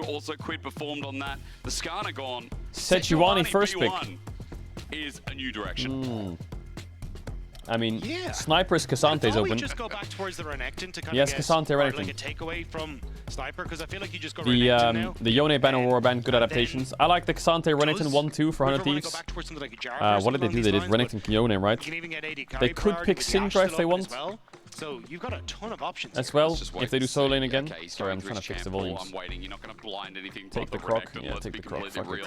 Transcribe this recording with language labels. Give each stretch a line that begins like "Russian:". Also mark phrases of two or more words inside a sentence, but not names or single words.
English: Also, Quid performed on that. The Skarner gone. Sejuani first pick is a new direction. I mean, Sniper's Cassante's open. We just go back towards the Renekton to kind of get like a takeaway from Sniper, because I feel like you just go Renekton now. The Yone ban, Aurora ban, good adaptations. I like the Cassante Renekton 1-2 for 100 Thieves. Like what did they do? They did Renekton Yone, right? They could pick Syndra if they want. So you've got a ton of options as here. well. If they do solo lane again. Okay, Sorry, I'm trying to fix the volumes. I'm waiting. You're not going to blind anything. Take the croc. Yeah, take the croc. Fuck it.